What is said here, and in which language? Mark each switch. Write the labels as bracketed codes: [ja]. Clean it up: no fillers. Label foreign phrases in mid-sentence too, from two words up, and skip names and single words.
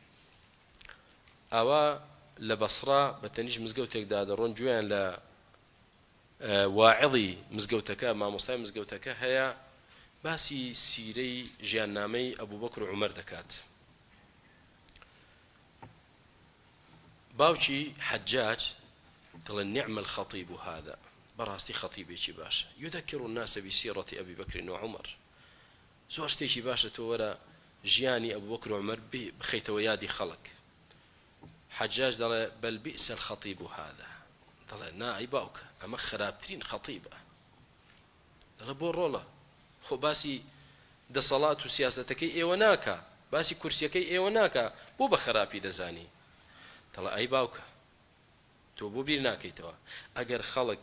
[ckb] ئەوە لە بەسڕا بە تەنیش مزگەوتێکدا دەڕۆن گوێیان لە واعظی مزگەوتەکە مامۆستای مزگەوتەکە هەیە باسی سیرەی ژیاننامەی ئەبوو بەکر و عومەر دەکات باوکی حەجاج دڵێن [ar] نعم الخطيب هذا [ckb] بەڕاستی خەتیبێکی باشە [ar] يذكر الناس بسيرة أبي بكر وعمر [ckb] زۆر شتێکی باشە تۆ وەرە ژیانی ئەبوو بەکر و عومەر بخەیتەوە یادی خەڵک حەجاج دەڵێ [ar] بل بئس الخطيب هذا [ckb] دەڵێ نا ئەی باوکە ئەمە خراپترین خەتیبە دەڵێ بۆ ڕۆڵە خۆ باسی دەسەڵات و سیاسەتەکەی ئێوە ناکە باسی کورسیەکەی ئێوە ناکە بۆ بە خراپی دەزانی دەڵێ ئەی باوکە تۆ بۆ بیر ناکەیتەوە ئەگەر خەڵک